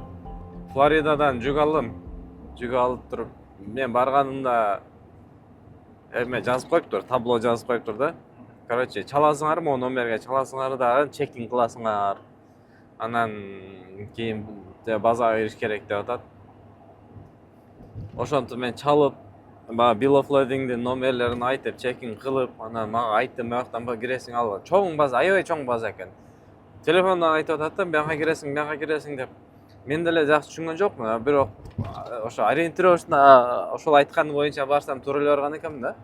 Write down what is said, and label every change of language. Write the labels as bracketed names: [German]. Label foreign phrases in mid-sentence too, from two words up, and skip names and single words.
[Kyrgyz] Флоридадан жүк алып туруп, мен барганымда эме жазып коюптур, табло жазып коюптур да. Короче, чаласыңар, [Russian] могу номерге [Kyrgyz] чаласыңар дагы чекинг кыласыңар. Анан кийин базага кириш керек деп атат. Ошентип мен чалып, [English] bill of lading'дин [Kyrgyz] номерлерин айтып, чекинг кылып, анан мага айтты, маяктан киресиң ал. Чоң база, аябай чоң база экен. Телефондон айтып атат да, бияка киресиң деп. Мен деле жакшы түшүнгөн жокмун, бирок ошо ориентировочно ошол айтканы боюнча барсам туура эле барган экенмин да.